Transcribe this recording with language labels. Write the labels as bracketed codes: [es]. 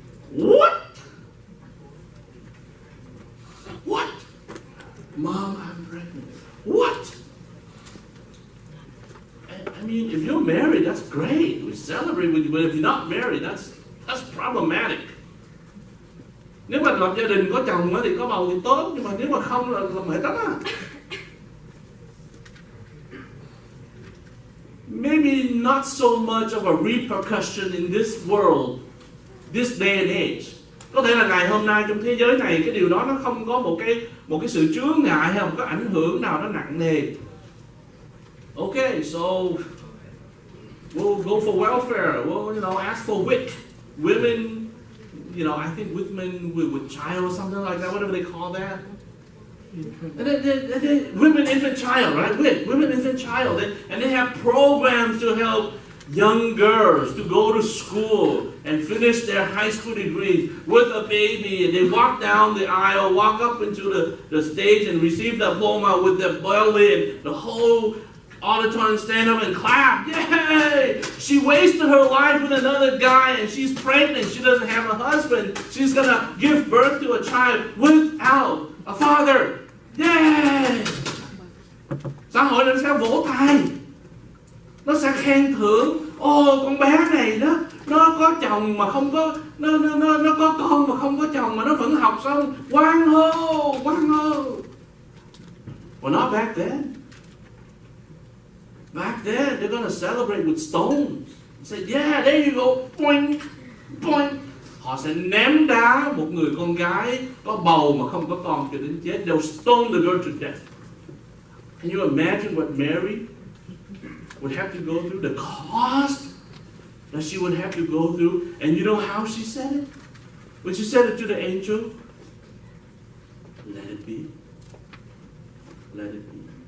[en] What? What? Mom, I'm pregnant. What? I mean, if you're married, that's great. We celebrate with you. But if you're not married, that's problematic. [vi] Nếu mà lập gia đình có chồng thì có bầu thì tốt, nhưng mà nếu mà không là mệt lắm á. [en] Maybe not so much of a repercussion in this world, this day and age. [vi] Có thể là ngày hôm nay trong thế giới này cái điều đó nó không có một cái sự chướng ngại hay một cái ảnh hưởng nào nó nặng nề. [en] Okay, so we'll go for welfare. We'll ask for WIC. Women, I think women with child or something like that, whatever they call that. And then women, infant, child, right? WIC, women, infant, child. And they have programs to help young girls to go to school and finish their high school degrees with a baby. And they walk down the aisle, walk up into the stage and receive the diploma with their belly, and the whole auditorium stand up and clap. Yay! She wasted her life with another guy and she's pregnant. She doesn't have a husband. She's going to give birth to a child without a father. Yay! [vi] Xã hội nó sẽ vỗ tay. Nó sẽ khen thưởng. Con bé này đó Nó có chồng mà không có, nó có con mà không có chồng mà nó vẫn học xong. Quang hô, quang hô. [en] Well, not back then. Back then, they're gonna celebrate with stones. Say, yeah, there you go, boink, boink. [vi] Họ sẽ ném đá một người con gái có bầu mà không có con cho đến chết. [en] They'll stone the girl to death. Can you imagine what Mary would have to go through? The cost that she would have to go through. And you know how she said it? When she said it to the angel, let it be. Let it be.